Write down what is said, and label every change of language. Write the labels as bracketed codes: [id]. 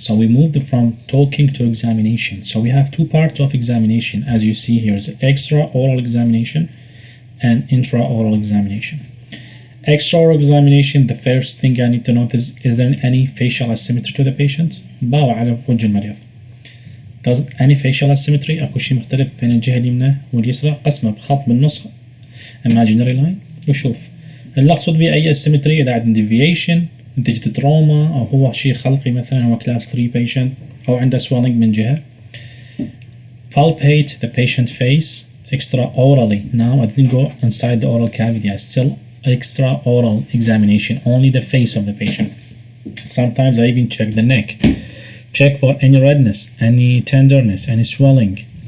[en] So we moved from talking to examination. So we have two parts of examination. As you see here, it's extra-oral examination and intra-oral examination. Extra-oral examination, the first thing I need to notice, is there any facial asymmetry to the patient? [ar] باوع على وجه المريض. [en] Does any facial asymmetry؟ [ar] أكو شيء مختلف بين الجهة اليمنى واليسرى؟ قسمه بخط بالنص [en] imaginary line [ar] وشوف. اللي أقصد به أي asymmetry إذا عندنا deviation نتيجة تروما، أو هو شيء خلقي مثلا هو class 3 patient، أو عنده swelling من جهة. [en] Palpate the patient face extra-orally. Now I didn't go inside the oral cavity, I still extra-oral examination, only the face of the patient. Sometimes I even check the neck. Check for any redness, any tenderness, any swelling.